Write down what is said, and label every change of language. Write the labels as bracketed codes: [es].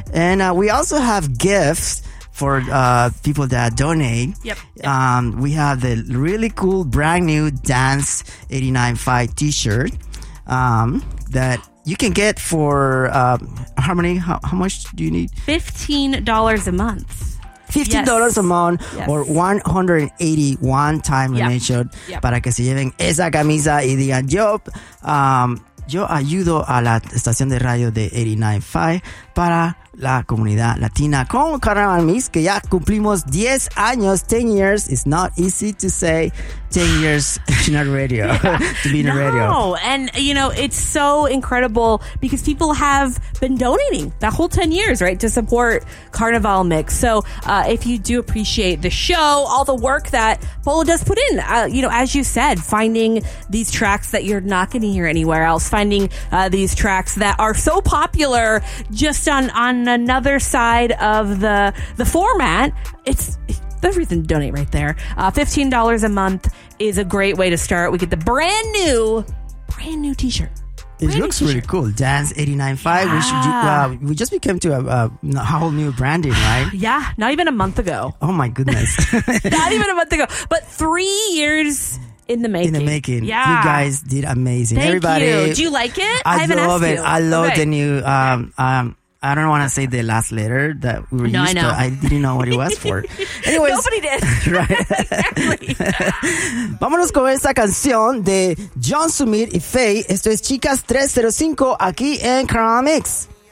[en] And we also have gifts for people that donate. Yep. We have the really cool brand new dance89.5 t-shirt that you can get for Harmony. How much do you need? $15 a month. $15 a month or 180 one-time donation [es] para que se lleven esa camisa y digan yo ayudo a la estación de radio de 89.5 para la comunidad latina con Carnival Mix, que ya cumplimos 10 años, [en] 10 years. It's not easy to say 10 years in a radio, to be in a radio. No, and, you know, it's so incredible because people have been donating that whole 10 years, right, to support Carnival Mix. So if you do appreciate the show, all the work that Polo does put in, you know, as you said, finding these tracks that you're not going to hear anywhere else, finding these tracks that are so popular just on another side of the format, it's the reason to donate right there. $15 a month is a great way to start. We get the brand new t-shirt. It looks really cool. Dance89.5. Yeah. We just became to a whole new branding, right? Yeah, not even a month ago. Oh my goodness. Not even a month ago, but 3 years in the making. In the making. Yeah. You guys did amazing. Thank everybody. You. Do you like it? I love the new, I don't want to say the last letter that we were used, but I didn't know what it was for. Anyways, nobody did. Right. Exactly. [es] Vámonos con esta canción de John Sumit y Faye. Esto es Chicas 305 aquí en Carnival Mix.